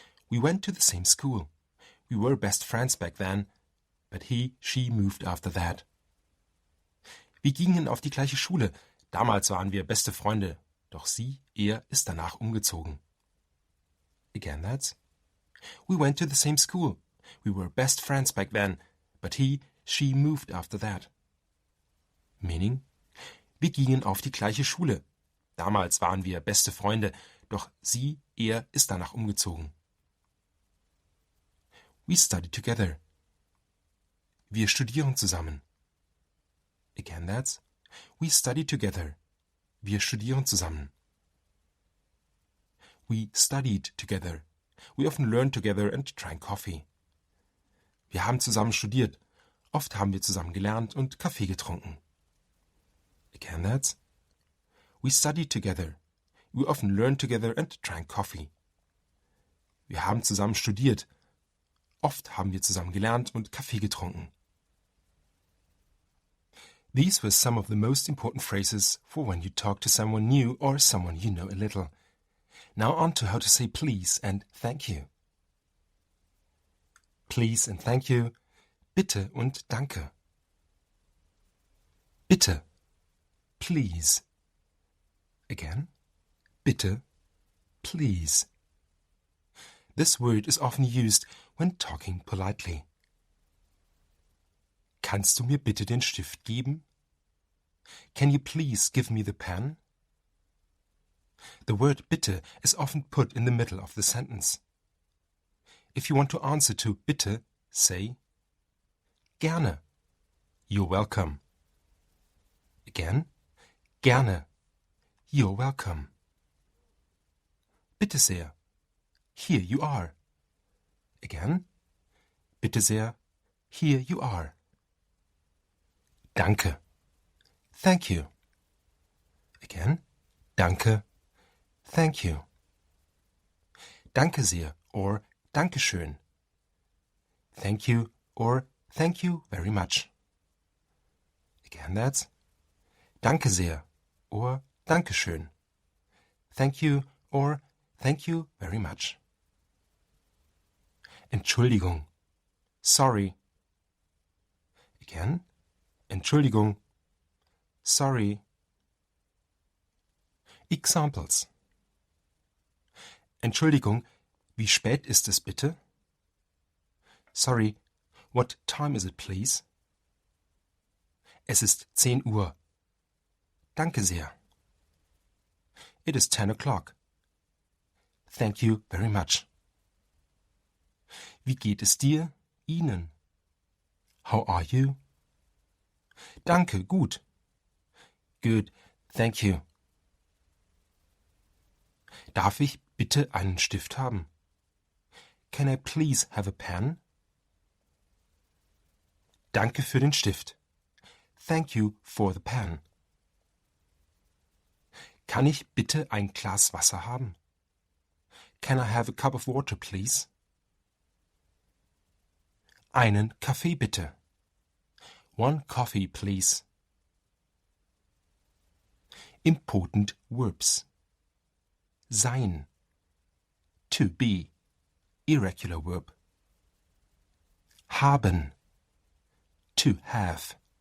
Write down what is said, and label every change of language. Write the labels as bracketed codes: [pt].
[en] We went to the same school. We were best friends back then, but she moved after that. [de] Wir gingen auf die gleiche Schule. Damals waren wir beste Freunde, doch er ist danach umgezogen. [en] Again, that's. We went to the same school. We were best friends back then, but she moved after that. [de] Meaning, wir gingen auf die gleiche Schule. Damals waren wir beste Freunde, doch er ist danach umgezogen. [en] We studied together. [de] Wir studieren zusammen. [en] Again, that's. We study together. [de] Wir studieren zusammen. [en] We studied together. We often learn together and drank coffee. [de] Wir haben zusammen studiert. Oft haben wir zusammen gelernt und Kaffee getrunken. [en] Again, that's. We studied together. We often learned together and drank coffee. [de] Wir haben zusammen studiert. Oft haben wir zusammen gelernt und Kaffee getrunken. [en] These were some of the most important phrases for when you talk to someone new or someone you know a little. Now on to how to say please and thank you. Please and thank you. [de] Bitte und danke. [en] Bitte. Please. Again. Bitte. Please. This word is often used when talking politely. [de] Kannst du mir bitte den Stift geben? [en] Can you please give me the pen? The word bitte is often put in the middle of the sentence. If you want to answer to bitte, say gerne. You're welcome. Again, gerne. You're welcome. Bitte sehr. Here you are. Again, bitte sehr. Here you are. Danke. Thank you. Again, danke. Thank you. [de] Danke sehr or Dankeschön. [en] Thank you or thank you very much. Again, that's Danke sehr or Dankeschön. Thank you or thank you very much. Entschuldigung. Sorry. Again, Entschuldigung. Sorry. Examples. [de] Entschuldigung, wie spät ist es bitte? [en] Sorry, what time is it, please? [de] Es ist 10 Uhr. Danke sehr. [en] It is 10 o'clock. Thank you very much. [de] Wie geht es dir? Ihnen? [en] How are you? [de] Danke, gut. [en] Good, thank you. [de] Darf ich bitte einen Stift haben? [en] Can I please have a pen? [de] Danke für den Stift. [en] Thank you for the pen. [de] Kann ich bitte ein Glas Wasser haben? [en] Can I have a cup of water, please? [de] Einen Kaffee bitte. [en] One coffee, please. Important verbs. Sein. To be. Irregular verb. Haben. To have.